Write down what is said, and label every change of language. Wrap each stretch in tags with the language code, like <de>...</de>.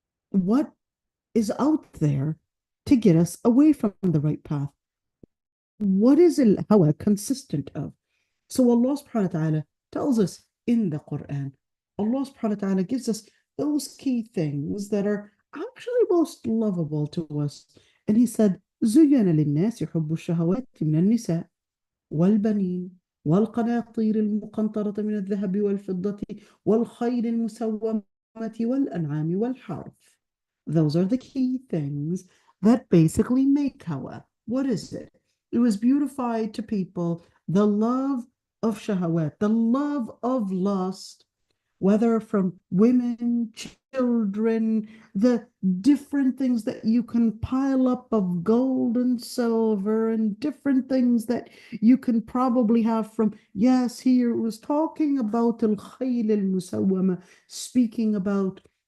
<en>What is out there to get us away from the right path? What is al-hawa consistent of? So Allah subhanahu wa ta'ala tells us in the Quran, Allah subhanahu wa ta'ala gives us those key things that are actually most lovable to us. And He said,</en> <ar>زُيَّنَ لِلنَّاسِ حُبُّ الشَّهَوَاتِ مِنَ النِّسَاءِ وَالْبَنِينَ والقناطير المقنطرة من الذهب والفضة والخيل المسومة والأنعام والحرث.</ar> <en>Those are the key things that basically make hawa. What is it? It was beautified to people the love of shahawat, the love of lust, whether from women, children, the different things that you can pile up of gold and silver, and different things that you can probably have from, yes, here it was talking about al-khayl al-musawwama, speaking about</en>